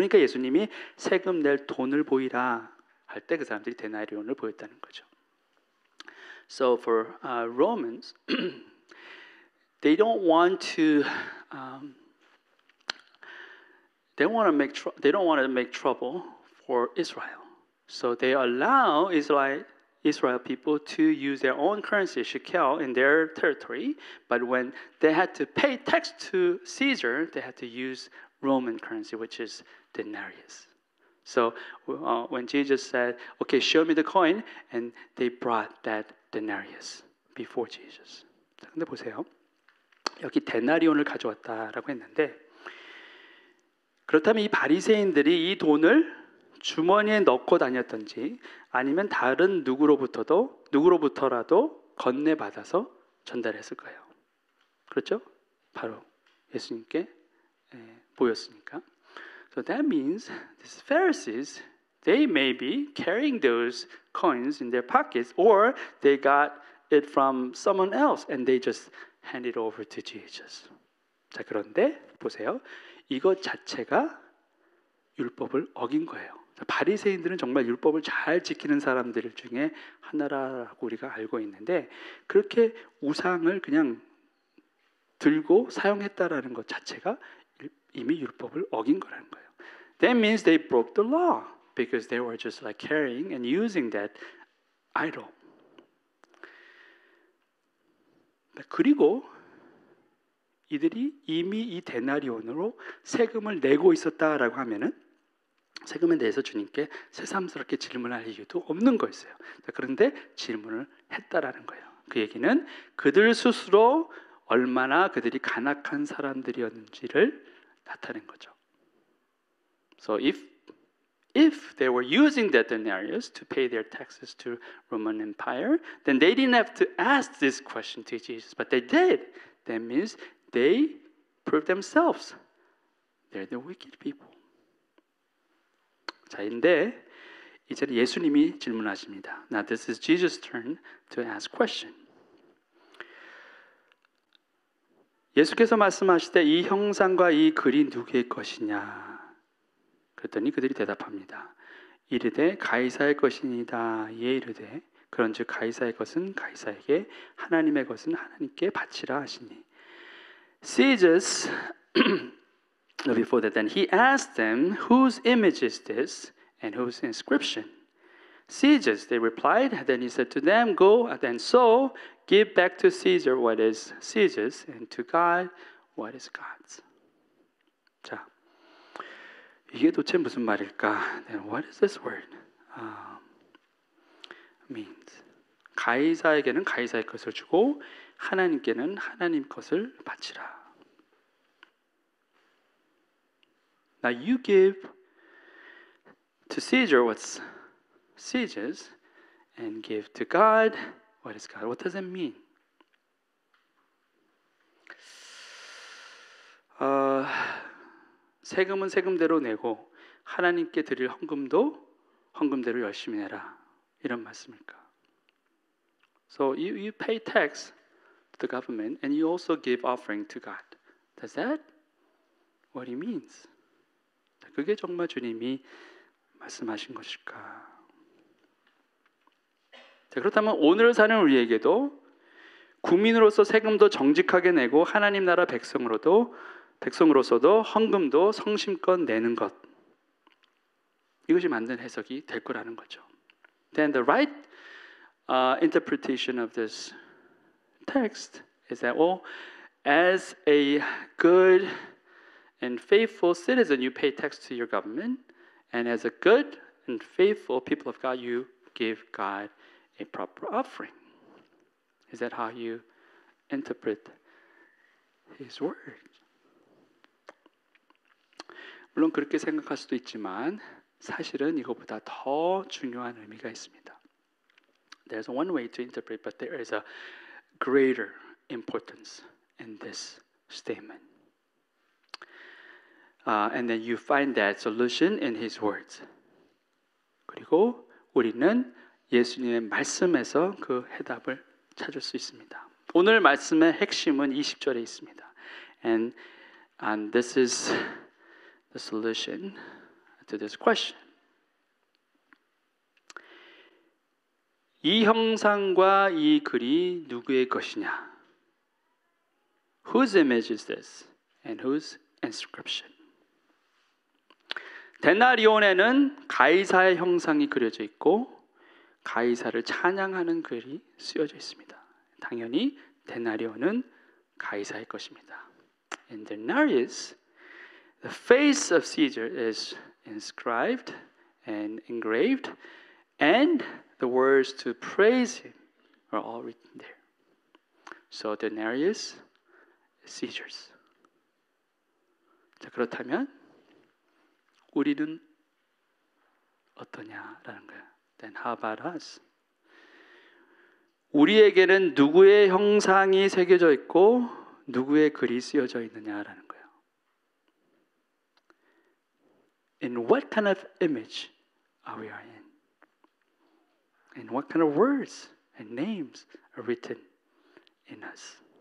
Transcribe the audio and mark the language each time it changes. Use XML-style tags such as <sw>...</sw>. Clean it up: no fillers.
<ko>그러니까 예수님이 세금 낼 돈을 보이라 할 때 그 사람들이 데나리온을 보였다는 거죠.</ko> <en>So for Romans, they don't want to they don't want to make trouble for Israel. So they allow Israel people to use their own currency, shekel, in their territory. But when they had to pay tax to Caesar, they had to use Roman currency, which is denarius. So when Jesus said, "Okay, show me the coin," and they brought that denarius before Jesus.</en> <ko>자, 근데 보세요. 여기 데나리온을 가져왔다라고 했는데 그렇다면 이 바리새인들이 이 돈을 주머니에 넣고 다녔던지 아니면 다른 누구로부터라도 건네받아서 전달했을 거예요. 그렇죠? 바로 예수님께 보였으니까.</ko> <en>So that means these Pharisees, they may be carrying those coins in their pockets or they got it from someone else and they just hand it over to Jesus.</en> <ko>자, 그런데 보세요. 이것 자체가 율법을 어긴 거예요. 바리새인들은 정말 율법을 잘 지키는 사람들 중에 하나라고 우리가 알고 있는데 그렇게 우상을 그냥 들고 사용했다라는 것 자체가 이미 율법을 어긴 거라는 거예요.</ko> <en>That means they broke the law because they were just like carrying and using that idol.</en> <ko>그리고 이들이 이미 이 데나리온으로 세금을 내고 있었다라고 하면은 세금에 대해서 주님께 새삼스럽게 질문할 이유도 없는 거였어요. 그런데 질문을 했다라는 거예요. 그 얘기는 그들 스스로 얼마나 그들이 간악한 사람들이었는지를 나타낸 거죠.</ko> <en>So if they were using that denarius to pay their taxes to Roman Empire, then they didn't have to ask this question to Jesus, but they did. That means they proved themselves. They're the wicked people.</en> <ko>자, 근데 이제는 예수님이 질문하십니다.</ko> <en>Now this is Jesus' turn to ask question.</en> <ko>예수께서 말씀하실 때 이 형상과 이 글이 누구의 것이냐? 그랬더니 그들이 대답합니다. 이르되 가이사의 것이니이다. 이에 이르되 그런즉 가이사의 것은 가이사에게 하나님의 것은 하나님께 바치라 하시니.</ko> <en>Caesar's before that, then he asked them, "Whose image is this, and whose inscription?" Caesar's, they replied. Then he said to them, "Go and so give back to Caesar what is Caesar's, and to God what is God's."</en> <ko>자, 이게 도대체 무슨 말일까?</ko> <en>Then what is this word means?</en> <ko>가이사에게는 가이사의 것을 주고 하나님께는 하나님 것을 바치라.</ko> <en>Now you give to Caesar what's Caesar's and give to God what is God. What does it mean?</en> <ko>세금은 세금대로 내고 하나님께 드릴 헌금도 헌금대로 열심히 내라. 이런 말씀일까?</ko> <en>So you pay tax to the government and you also give offering to God. Does that what it means?</en> <ko>그게 정말 주님이 말씀하신 것일까? 자, 그렇다면 오늘 사는 우리에게도 국민으로서 세금도 정직하게 내고 하나님 나라 백성으로서도 헌금도 성심껏 내는 것, 이것이 맞는 해석이 될 거라는 거죠.</ko> <en>Then the right interpretation of this text is that, well, as a good and faithful citizen, you pay tax to your government, and as a good and faithful people of God, you give God a proper offering. Is that how you interpret His word?</en> <ko>물론 그렇게 생각할 수도 있지만 사실은 이것보다 더 중요한 의미가 있습니다.</ko> <en>There's one way to interpret, but there is a greater importance in this statement. And then you find that solution in His words.</en> <ko>그리고 우리는 예수님의 말씀에서 그 해답을 찾을 수 있습니다. 오늘 말씀의 핵심은 20절에 있습니다.</ko> <en>And this is the solution to this question.</en> <ko>이 형상과 이 글이 누구의 것이냐?</ko> <en>Whose image is this? And whose inscription?</en> <ko>데나리온에는 가이사의 형상이 그려져 있고 가이사를 찬양하는 글이 쓰여져 있습니다. 당연히 데나리온은 가이사의 것입니다.</ko> <en>In denarius, the face of Caesar is inscribed and engraved, and the words to praise him are all written there. So denarius is Caesar's.</en> <ko>자, 그렇다면 우리는 어떠냐라는 거예요.</ko> <en>Then how about us?</en> <ko>우리에게는 누구의 형상이 새겨져 있고 누구의 글이 쓰여져 있느냐라는 거예요.</ko> <en>In what kind of image are we in? And what kind of words and names are written in us?</en>